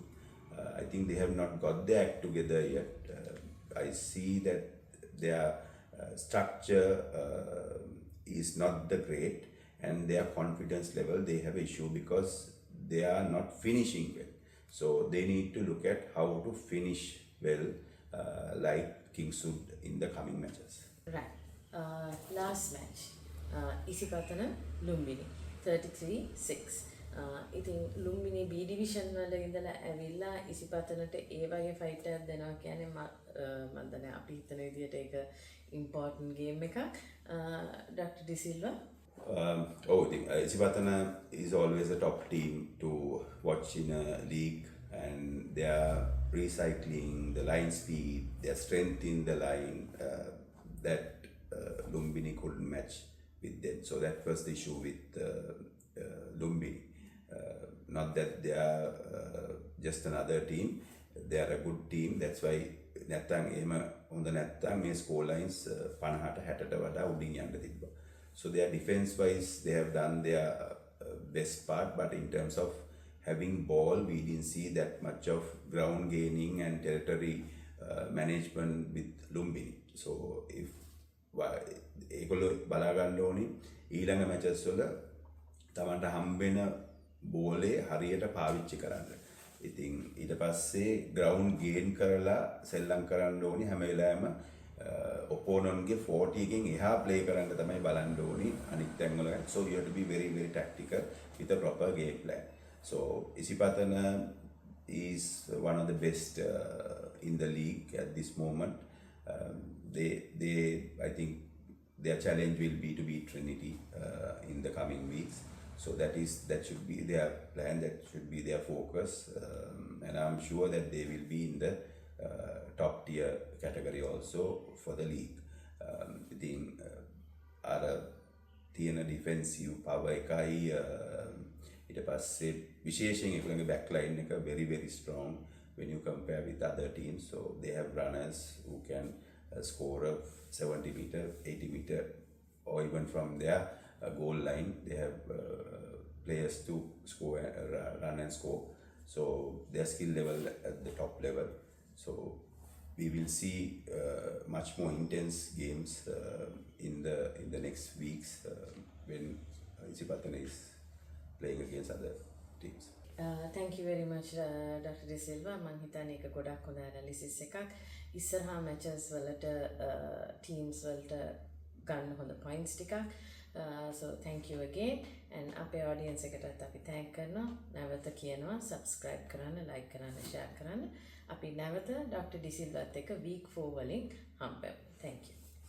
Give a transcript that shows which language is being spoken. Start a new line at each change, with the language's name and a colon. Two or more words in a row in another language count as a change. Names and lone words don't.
English: I think they have not got their act together yet. I see that their structure is not the great, and their confidence level, they have issue because they are not finishing well. So they need to look at how to finish well, like Kingswood in the coming matches. Right. Last match. Isipatana Lumbini 33-6.
Sinhala: ඉතින් ලුම්බිනි B ඩිවිෂන් වල ඉඳලා ඇවිල්ලා ඉසිපතනට ඒ වගේ ෆයිට් එකක් දෙනවා කියන්නේ මම දන්නේ අපි හිතන විදිහට ඒක
English: important game
Sinhala: එකක්.
English: Dr. De Silva. Isipatana is always a top team to watch in a league, and they are recycling the line speed, their strength in the line that Lumbini couldn't match with them. So that was the issue with Lumbini. Not that they are just another team, they are a good team. That's why
Sinhala: නැත්තම් එහෙම හොඳ නැත්තම් මේ
English: score lines
Sinhala: 50ට 60ට වඩා උඩින් යන්න තිබ්බා.
English: So their defense wise they have done their best part, but in terms of having ball we didn't see that much of ground gaining and territory management with Lumbini. So if
Sinhala: ඒගොල්ලෝ බලා ගන්න ඕනි ඊළඟ මැචස් වල තමන්ට හම්බෙන බෝලේ හරියට පාවිච්චි කරන්න. ඉතින් ඊට පස්සේ
English: ground gain
Sinhala: කරලා සෙල්ලම් කරන්න ඕනි හැම වෙලාවෙම ඔපෝනන්ට්ගේ 40 එකෙන් එහා ප්ලේ කරන්න තමයි බලන්න ඕනි අනිත් තැන් වල.
English: So you have to be very, very tactical with a proper game plan. So Isipatana is one of the best in the league at this moment. they I think their challenge will be to beat Trinity in the coming weeks. So that should be their plan. That should be their focus, and I'm sure that they will be in the top tier category also for the league.
Sinhala: ඉතින් අර තියෙන
English: defensive power
Sinhala: එකයි ඊට පස්සේ විශේෂයෙන් ඒගොල්ලන්ගේ
English: back line එක very strong when you compare with other teams. So they have runners who can score a 70 meter, 80 meter, or even from their goal line. They have players to score, run and score. So their skill level at the top level. So we will see much more intense games in the next weeks when Isipatana is playing against other teams. Thank you very much Dr. De Silva.
Sinhala: මං හිතන්නේ ඒක ගොඩක් හොඳ ඇනලිසිස් එකක්. ඉස්සරහා මැචස් වලට teams වලට ගන්න හොඳ points ටිකක්.
English: So thank you again, and
Sinhala: අපේ audience එකටත් අපි thank කරනවා. නැවත කියනවා subscribe කරන්න, like කරන්න, share කරන්න. අපි නැවත Dr. De Silvaත් එක්ක week 4 වලින් හම්බෙමු.
English: Thank you.